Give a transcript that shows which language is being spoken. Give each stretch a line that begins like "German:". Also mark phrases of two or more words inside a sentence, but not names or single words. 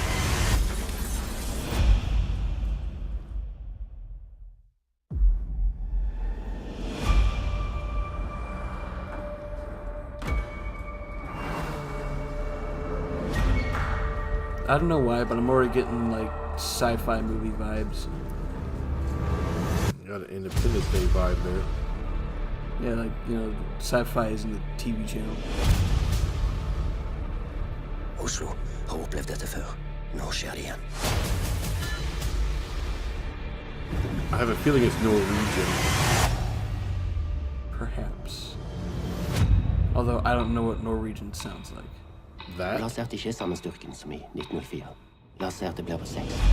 English: I don't know why, but I'm already getting, like, sci-fi movie vibes. You got an Independence Day vibe there. Yeah, like, you know, sci-fi is in the TV channel.
Norwegian: Oslo har opplevd dette før. Nå skjer det igjen.
English: I have a feeling it's Norwegian. Perhaps. Although, I don't know what Norwegian sounds like. That?
Norwegian: La oss se at det ikke er samme styrken som i 1904. La oss se at det blir på 6.